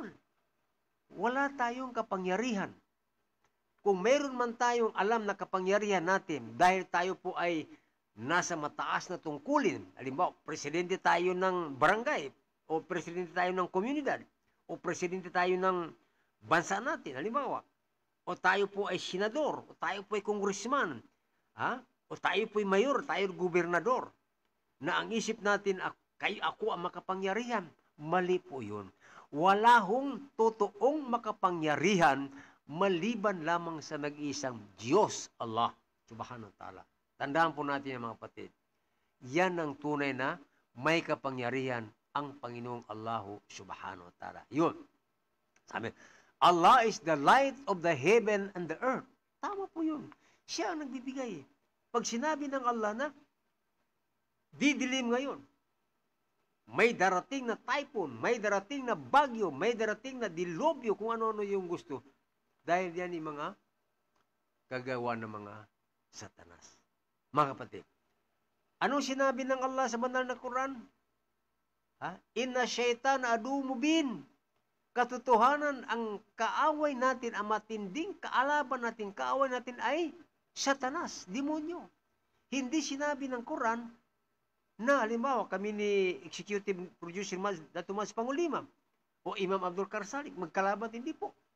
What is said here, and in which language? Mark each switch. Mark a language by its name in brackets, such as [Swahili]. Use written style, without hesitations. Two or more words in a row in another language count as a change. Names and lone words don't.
[Filipino] Wala tayong kapangyarihan. Kung meron man tayong alam na kapangyarihan natin, dahil tayo po ay nasa mataas na tungkulin, halimbawa, presidente tayo ng barangay, o presidente tayo ng komunidad, o presidente tayo ng bansa natin, halimbawa, o tayo po ay senador, o tayo po ay congressman, o tayo po ay mayor, tayo ay gobernador, na ang isip natin, ako ang makapangyarihan. Mali po yun. Wala hong totoong makapangyarihan maliban lamang sa nag-iisang Diyos, [Arabic] الله سبحانه وتعالى. [Filipino] Tandaan po natin mga kapatid, yan ang tunay na may kapangyarihan ang Panginoong [Arabic] الله سبحانه وتعالى. [Filipino] Yun. Sabi, [English] Allah is the light of the heaven and the earth. [Filipino] Tama po yun. Siya ang nagbibigay. Pag sinabi ng Allah na, didilim ngayon, may darating na typhoon, may darating na bagyo, may darating na dilobyo, kung ano-ano yung gusto. Dahil yan yung mga kagawa ng mga satanas. Mga kapatid, anong sinabi ng Allah sa banal na Quran? [Arabic] إن الشيطان عدو مبين. [Filipino] Katotohanan, ang kaaway natin, ang matinding kaalaban natin, kaaway natin ay satanas, demonyo. Hindi sinabi ng Quran na, halimbawa, kami ni Executive Producer Dato' Mas Pangulima o Imam Abdul Karsalik, magkalaban, hindi po.